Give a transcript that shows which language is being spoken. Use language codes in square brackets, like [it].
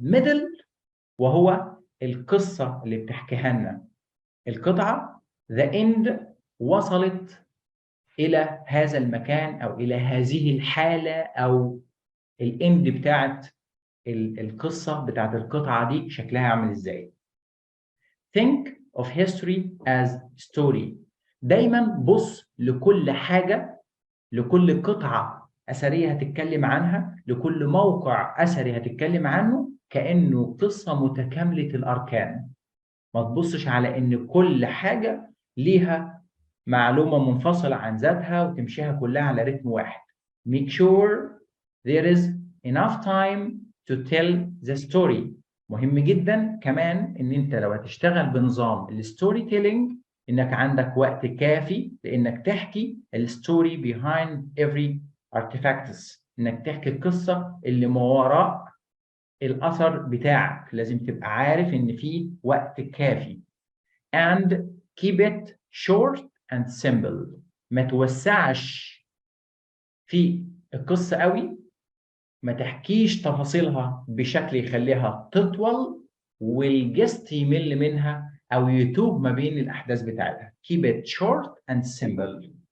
[ar] middle وهو القصة اللي بتحكيها لنا القطعة. the end وصلت إلى هذا المكان أو إلى هذه الحالة، أو الاند بتاعت القصة بتاعت القطعة دي شكلها عامل إزاي. [en] think of history as story. [ar] دايما بص لكل حاجة، لكل قطعة أثرية هتتكلم عنها، لكل موقع أثري هتتكلم عنه كأنه قصة متكاملة الأركان. ما تبصش على إن كل حاجة ليها معلومة منفصلة عن ذاتها وتمشيها كلها على رتم واحد. [en] Make sure there is enough time to tell the story. [ar] مهم جدا كمان ان انت لو هتشتغل بنظام الستوري تيلينج انك عندك وقت كافي لانك تحكي الستوري [en] behind every artifacts، [ar] انك تحكي القصه اللي ما وراء الاثر بتاعك. لازم تبقى عارف ان في وقت كافي. [en] and keep it short and simple. [ar] ما توسعش في القصه قوي، ما تحكيش تفاصيلها بشكل يخليها تطول والجست يمل منها او يتوه ما بين الاحداث بتاعتها. [en] keep it short and simple.